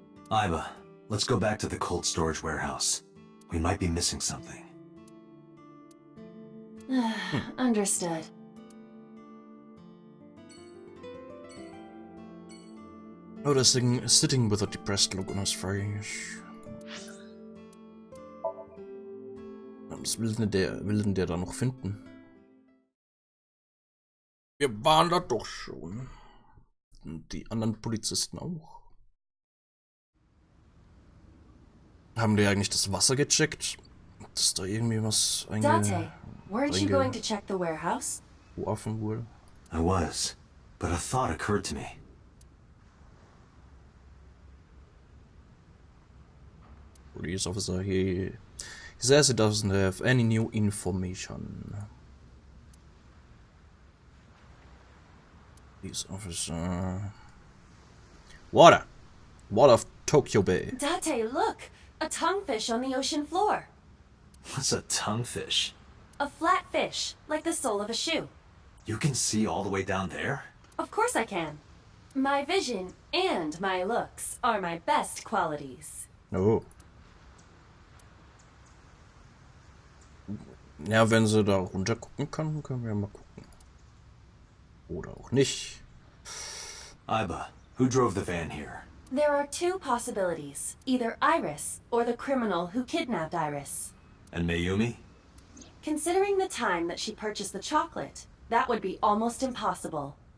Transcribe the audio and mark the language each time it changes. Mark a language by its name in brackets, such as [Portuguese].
[English] Aiba, let's go back to the cold storage warehouse. We might be missing something. Understood. Noticing sitting with a depressed look on his face. [German] Was will denn der da noch finden? Wir waren da doch schon. die anderen Polizisten auch. Haben die eigentlich das Wasser gecheckt? Dass da irgendwie was [English] Dante, weren't you going to check the warehouse? [German] Geworfen wurde? [English] I was, but a thought occurred to me. Police officer, he says he doesn't have any new information. Police officer... Water! Water of Tokyo Bay. Dante, look! A tonguefish on the ocean floor. What's a tonguefish? A flat fish, like the sole of a shoe. You can see all the way down there? Of course I can. My vision and my looks are my best qualities. Oh. [German] Ja, wenn sie da runter gucken kann, können wir mal gucken. Oder auch nicht. [English] Aiba, who drove the van here? There are two possibilities. Either Iris or the criminal who kidnapped Iris. And Mayumi? Considering the time that she purchased the chocolate, that would be almost impossible.